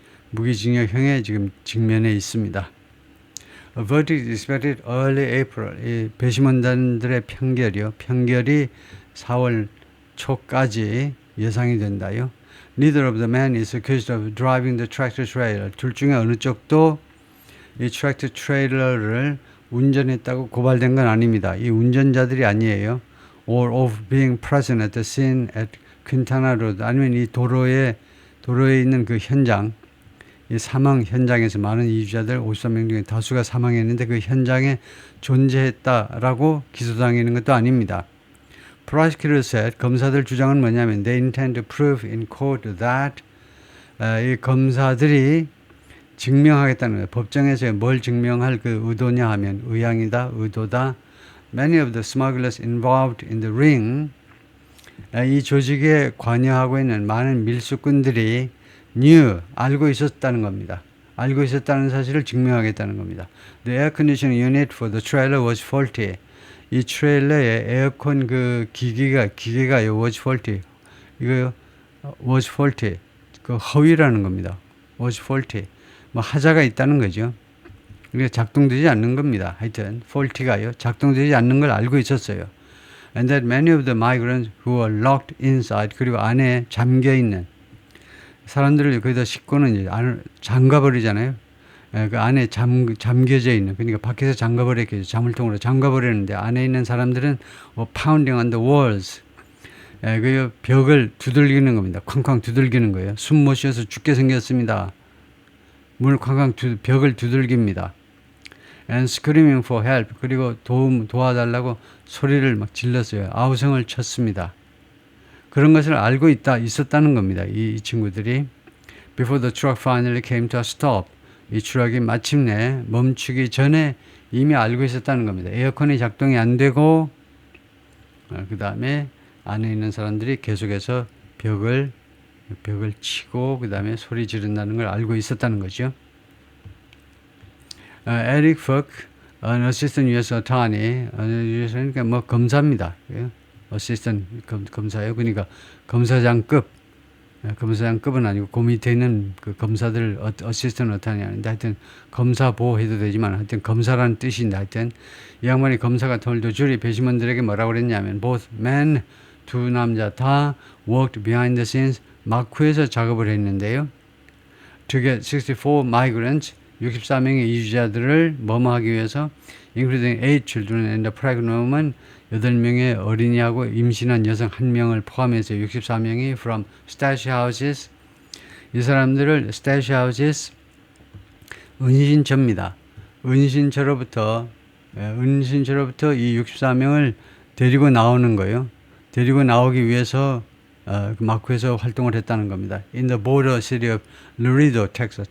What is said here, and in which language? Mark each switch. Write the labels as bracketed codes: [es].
[ko] 무기징역형에 지금 직면해 있습니다. [en] A verdict is expected early April. [ko] 이 배심원단들의 편결이 4월 초까지 예상이 된다요. [en] Neither of the men is accused of driving the tractor trailer. [ko] 둘 중에 어느 쪽도 이 트랙터 트레일러를 운전했다고 고발된 건 아닙니다. 이 운전자들이 아니에요. [en] Or of being present at the scene at Quintana Road. [ko] 아니면 이 도로에 있는 그 현장, 이 사망 현장에서 많은 이주자들 53명 중에 다수가 사망했는데 그 현장에 존재했다라고 기소당하는 것도 아닙니다. [en] Prosecutor said, [ko] 검사들 주장은 뭐냐면 [en] they intend to prove in court that [ko] 이 검사들이 증명하겠다는 거예요. 법정에서 뭘 증명할 그 의도냐 하면 의도다. [en] Many of the smugglers involved in the ring [ko] 이 조직에 관여하고 있는 많은 밀수꾼들이 알고 있었다는 겁니다. 알고 있었다는 사실을 증명하겠다는 겁니다. [en] The air conditioning unit for the trailer was faulty. [ko] 이 트레일러에 에어컨 그 기계가요, [en] was faulty. [ko] 이거요, [en] was faulty. [ko] 그 허위라는 겁니다. [en] was faulty. [ko] 뭐 하자가 있다는 거죠. 이게 작동되지 않는 겁니다. 하여튼, faulty가요, 작동되지 않는 걸 알고 있었어요. [en] And that many of the migrants who were locked inside, [ko] 그리고 안에 잠겨 있는 사람들을 거기다 싣고는 이제 잠가버리잖아요. 그 안에 잠겨져 있는, 그러니까 밖에서 잠가버렸겠죠. 자물통으로 잠가버렸는데 안에 있는 사람들은 [en] pounding on the walls. [ko] 그 벽을 두들기는 겁니다. 쾅쾅 두들기는 거예요. 숨 못 쉬어서 죽게 생겼습니다. 문을 쾅쾅 벽을 두들깁니다. [en] And screaming for help. [ko] 그리고 도와달라고 소리를 막 질렀어요. 아우성을 쳤습니다. 그런 것을 알고 있었다는 겁니다. 이 친구들이. [en] Before the truck finally came to a stop. [ko] 이 트럭이 마침내 멈추기 전에 이미 알고 있었다는 겁니다. 에어컨이 작동이 안 되고, 그 다음에 안에 있는 사람들이 계속해서 벽을 치고, 그 다음에 소리 지른다는 걸 알고 있었다는 거죠. [en] Eric Fuck, an assistant U.S. [ko] attorney, 그러니까 뭐 검사입니다. assistant 검사예요. 그러니까 검사장급은 아니고 그 밑에 있는 그 검사들 어시스턴트 어타니 하는데, 하여튼 검사 보호해도 되지만 하여튼 검사라는 뜻인데, 하여튼 이 양반이 검사가 [en] told [ko] 주리 배심원들에게 뭐라고 그랬냐면 [en] both men, [ko] 두 남자 다 [en] worked behind the scenes, [ko] 마쿠에서 작업을 했는데요. [en] To get 64 migrants, [ko] 64명의 이주자들을 뭐뭐하기 위해서, [en] including 8 children and a pregnant woman, [ko] 8명의 어린이하고 임신한 여성 1명을 포함해서 64명이 [en] from stash houses. [ko] 이 사람들을 stash houses, 은신처입니다. 은신처로부터 이 64명을 데리고 나오는 거예요. 데리고 나오기 위해서 마쿠에서 활동을 했다는 겁니다. [en] In the border city of Laredo, Texas.